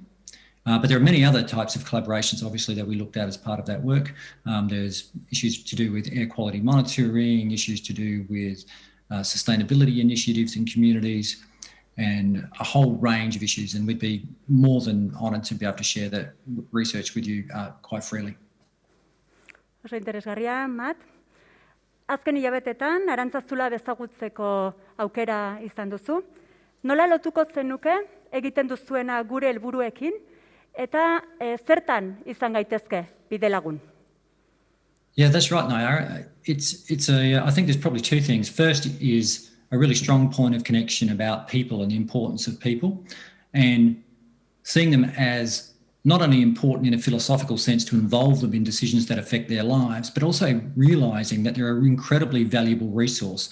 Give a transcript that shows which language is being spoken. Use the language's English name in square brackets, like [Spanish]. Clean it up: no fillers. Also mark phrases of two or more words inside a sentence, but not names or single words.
[English] But there are many other types of collaborations, obviously, that we looked at as part of that work. There's issues to do with air quality monitoring, issues to do with sustainability initiatives in communities, and a whole range of issues. And we'd be more than honoured to be able to share that research with you quite freely. [Basque] Oso interesgarria, Matt. Azken hilabetetan, Arantzazula bezagutzeko aukera izan duzu. Nola lotuko zenuke egiten duzuena gure helburuekin eta zertan izan gaitezke bidelagun? [English] Yeah, that's right, Nayara. I think there's probably 2 things. First is a really strong point of connection about people and the importance of people, and seeing them as not only important in a philosophical sense to involve them in decisions that affect their lives, but also realising that they're an incredibly valuable resource.